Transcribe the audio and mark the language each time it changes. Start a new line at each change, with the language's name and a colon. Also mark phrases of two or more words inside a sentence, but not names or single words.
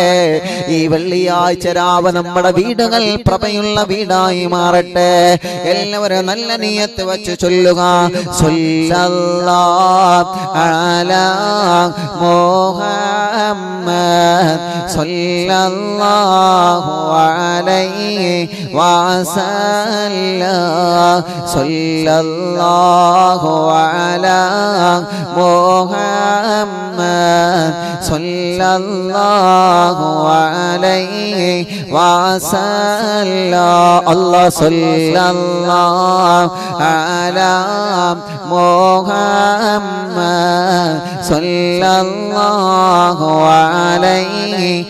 Malayalam: ഈ വെള്ളിയാഴ്ച രാവ് നമ്മുടെ വീടുകൾ പ്രഭയുള്ള വീടായി മാറട്ടെ. എല്ലാവരും നല്ല നിയത്ത് വെച്ച് ചൊല്ലുക
Arabic: صلى الله على محمد صلى الله عليه وسلم صلى الله على محمد صلى الله عليه وسلم الله صلى الله على محمد صلى الله عليه